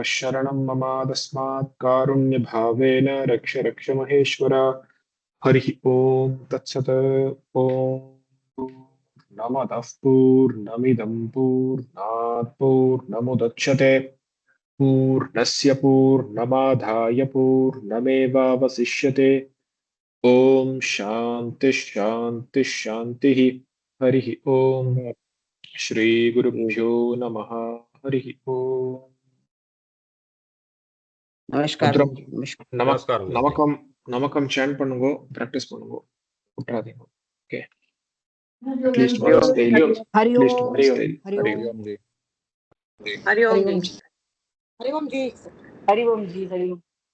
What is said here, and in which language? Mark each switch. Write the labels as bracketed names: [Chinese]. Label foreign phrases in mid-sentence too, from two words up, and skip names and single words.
[Sanskrit] शरणं मम तस्मात् कारुण्य भावेन रक्ष रक्ष महेश्वर हरि ओम तत्सत ओम नमः पूर्णमिदं पूर्णात् पूर्णमुदच्यते पूर्णस्य पूर्णमादाय पूर्णमेवावशिष्यते ओम शांति शांति शांतिः हरि ओम श्री गुरुभ्यो नमः हरि ओम [Hindi] नमस्कार [Tamil] நமக்கம் நமக்கம் சாண்ட் பண்ணுங்க பிராக்டிஸ் பண்ணுங்க விட்டுறாதீங்க [English] okay at least once daily at least once daily [Hindi] हरि ओम जी हरि ओम जी हरि ओम जी